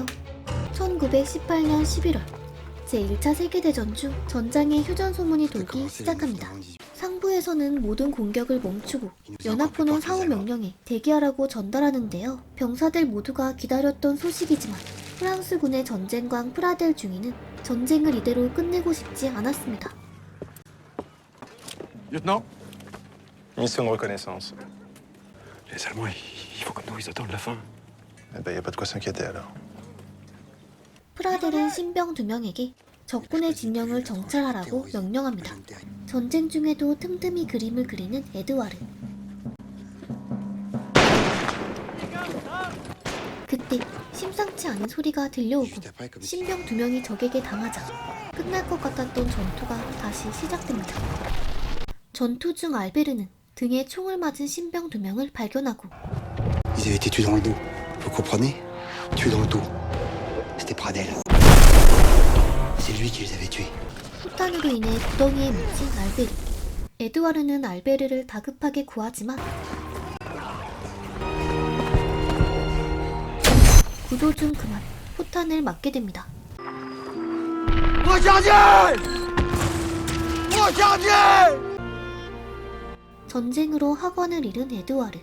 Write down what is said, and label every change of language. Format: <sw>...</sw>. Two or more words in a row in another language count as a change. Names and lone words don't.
<ko>1918년 11월 제1차 세계대전 중 전장에 휴전 소문이 돌기 시작합니다. 상부에서는 모든 공격을 멈추고 연합군은 사후 명령에 대기하라고 전달하는데요. 병사들 모두가 기다렸던 소식이지만 프랑스군의 전쟁광 프라델 중위는 전쟁을 이대로 끝내고 싶지 않았습니다.</ko> <fr>Lieutenant? Mission de reconnaissance. Les Allemands, il faut que nous, ils attendent la fin. Eh ben, y a pas de quoi s'inquiéter alors.</fr> <ko>프라델은 신병 2명에게 적군의 진영을 정찰하라고 명령합니다. 전쟁 중에도 틈틈이 그림을 그리는 에드와르. 그때 심상치 않은 소리가 들려오고 신병 2명이 적에게 당하자 끝날 것 같았던 전투가 다시 시작됩니다. 전투 중 알베르는 등에 총을 맞은 신병 2명을 발견하고</ko> <fr>Ils avaient été tués dans le dos. Vous comprenez? Tués dans le dos. C'était Pradel. C'est lui qui les avait tués.</fr> <ko>폭탄으로 인해 구덩이에 묻힌 알베르. 에드와르는 알베르를 다급하게 구하지만 구조 중 그만 포탄을 맞게 됩니다. 전쟁으로 학원을 잃은 에드와르.</ko>